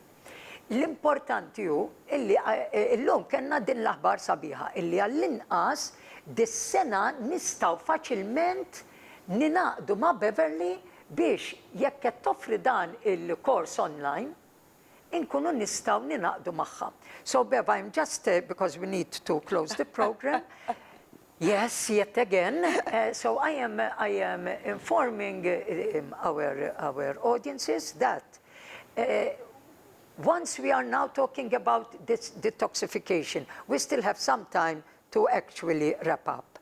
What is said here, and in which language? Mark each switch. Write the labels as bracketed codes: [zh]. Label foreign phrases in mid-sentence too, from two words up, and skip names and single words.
[mt] L-importanti hu illi illum kellna din l-aħbar sabiħa illi għall-inqas dis-sena nistgħu faċilment ninaqdu ma' Beverly biex jekk qed toffri dan il-kors online inkunu nistgħu ninaqdu magħha. [en] So Bev, I'm just because we need to close the program. Yes, yet again. So I am informing our audiences that once we are now talking about this detoxification, we still have some time to actually wrap up.